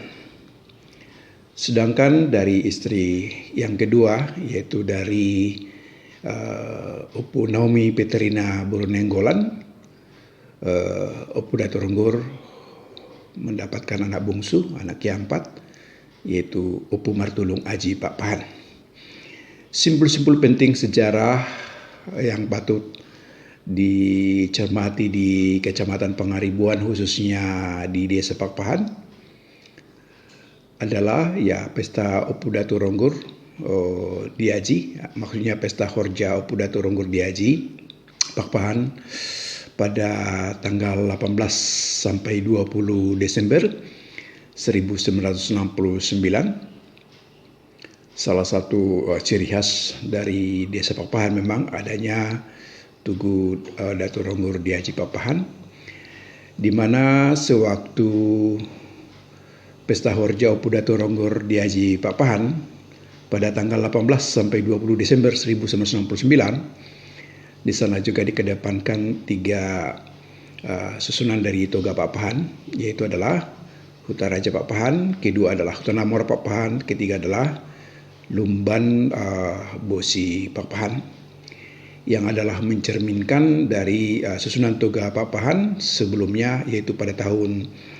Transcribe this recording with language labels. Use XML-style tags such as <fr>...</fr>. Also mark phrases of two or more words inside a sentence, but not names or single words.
<id>Sedangkan dari istri yang kedua, yaitu dari Opu Naomi Peterina Burunenggolan, Opu Datuk Ronggur mendapatkan anak bungsu, anak keempat, yaitu Opu Martulung Aji Pak Pahan. Simpul-simpul penting sejarah yang patut dicermati di Kecamatan Pangaribuan, khususnya di Desa Pak Pahan, adalah pesta Opu Datuk Ronggur Diaji, maksudnya pesta Horja Opu Datuk Ronggur Diaji Pak Pahan pada tanggal 18 sampai 20 Desember 1969. Salah satu ciri khas dari Desa Pak Pahan memang adanya Tugu Datuk Ronggur Diaji Pak Pahan, di mana sewaktu pesta Horja Opu Datuk Ronggur Diaji Pak Pahan pada tanggal 18 sampai 20 Desember 1969, di sana juga dikedepankan 3 susunan dari Toga Pak Pahan, yaitu adalah Huta Raja Pak Pahan, kedua adalah Huta Namora Pak Pahan, ketiga adalah Lumban Bosi Pak Pahan, yang adalah mencerminkan dari susunan Toga Pak Pahan sebelumnya, yaitu pada tahun</id>